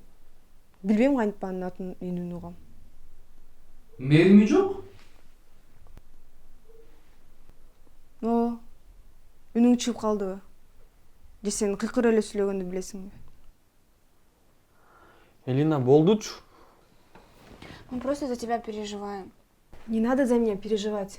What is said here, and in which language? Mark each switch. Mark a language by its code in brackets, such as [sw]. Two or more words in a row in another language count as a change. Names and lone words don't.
[ky] Билбейм кантип анын атын үнүн угам. Мерими жок? Үнүң чыгып калдыбы? Же сен кыйкырып эле сүйлөгөндү билесиңби? Элина, болдучу. [ru] Мы просто за тебя переживаем. Не надо за меня переживать.